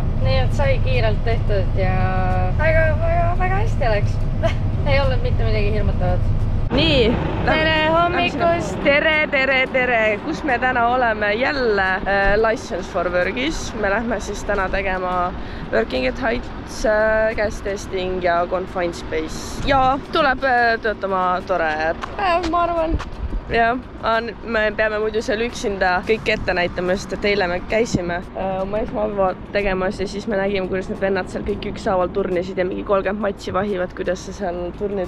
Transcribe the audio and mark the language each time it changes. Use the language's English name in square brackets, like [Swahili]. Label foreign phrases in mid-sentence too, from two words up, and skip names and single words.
[Estonian] Nii, et sai kiirelt tehtud ja väga hästi läks. Ei olnud mitte midagi hirmutavat. nii. Tere hommikust! Tere! Kus me täna oleme? Jälle License for Work'is. Me lähme siis täna tegema [English] Working at Heights, gas testing [Estonian] ja [English] confined space. [Estonian] Ja tuleb töötama tore päev, ma arvan. Ja, me peame muidu seal üksinda kõik ette näitama, sest et eile me käisime oma esmapäeva tegemas ja siis me nägime, kuidas need vennad seal kõik ükshaaval turnisid ja mingi 30 matši vahivad, kuidas sa seal turnid.